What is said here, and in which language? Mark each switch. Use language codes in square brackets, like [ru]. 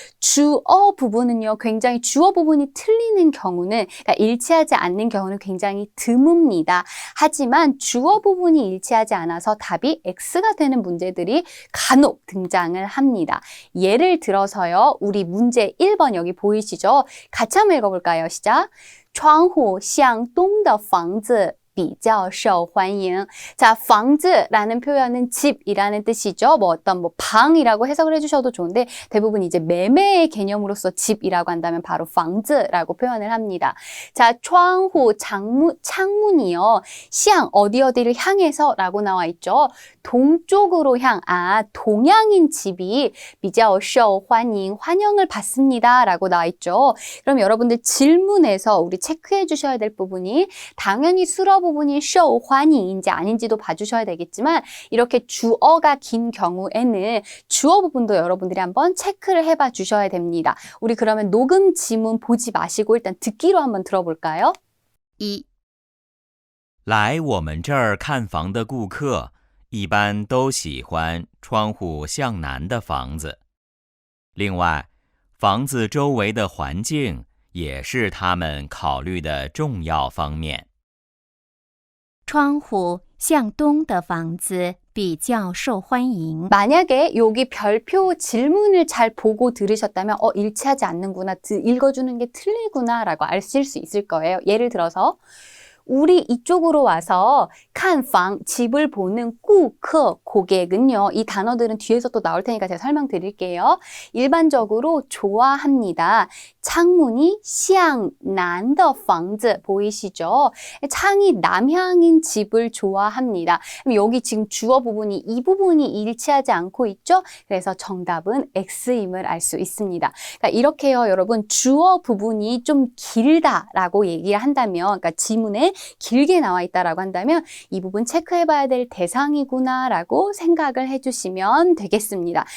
[ko] 주어 부분은요, 굉장히 주어 부분이 틀리는 경우는, 그러니까 일치하지 않는 경우는 굉장히 드뭅니다. 하지만 주어 부분이 일치하지 않아서 답이 X가 되는 문제들이 간혹 등장을 합니다. 예를 들어서요, 우리 문제 1번 여기 보이시죠? 같이 한번 읽어볼까요? 시작. [zh] 窗户向东的房子比较受欢迎. [ko] 자, 房子라는 표현은 집이라는 뜻이죠. 뭐 어떤 방이라고 해석을 해주셔도 좋은데 대부분 이제 매매의 개념으로서 집이라고 한다면 바로 房子라고 표현을 합니다. 자, 窗户 창문이요. 向 어디를 향해서 라고 나와 있죠. 동쪽으로 동양인 집이 [zh] 比较受欢迎 [ko] 환영을 받습니다 라고 나와 있죠. 그럼 여러분들 질문에서 우리 체크해 주셔야 될 부분이 당연히 수러 부분이 受欢迎인지 아닌지도 봐주셔야 되겠지만 이렇게 주어가 긴 경우에는 주어 부분도 여러분들이 한번 체크를 해봐 주셔야 됩니다. 우리 그러면 녹음 지문 보지 마시고 일단 듣기로 한번 들어볼까요? 1. [zh] 来我们这儿看房的顾客一般都喜欢窗户向南的房子。另外，房子周围的环境也是他们考虑的重要方面。窗户向东的房子比较受欢迎。 [ko] 만약에 여기 별표 질문을 잘 보고 들으셨다면 일치하지 않는구나, 읽어주는 게 틀리구나 라고 아실 수 있을 거예요. 예를 들어서 우리 이쪽으로 와서 칸방, 집을 보는顾客, 고객은요. 이 단어들은 뒤에서 또 나올 테니까 제가 설명드릴게요. 일반적으로 좋아합니다. 창문이 [zh] 向南的房子 [ko] 보이시죠? 창이 남향인 집을 좋아합니다. 그럼 여기 지금 주어 부분이 이 부분이 일치하지 않고 있죠? 그래서 정답은 X임을 알 수 있습니다. 그러니까 이렇게요, 여러분 주어 부분이 좀 길다라고 얘기를 한다면, 그러니까 지문에 길게 나와 있다라고 한다면 이 부분 체크해봐야 될 대상이구나라고 생각을 해주시면 되겠습니다.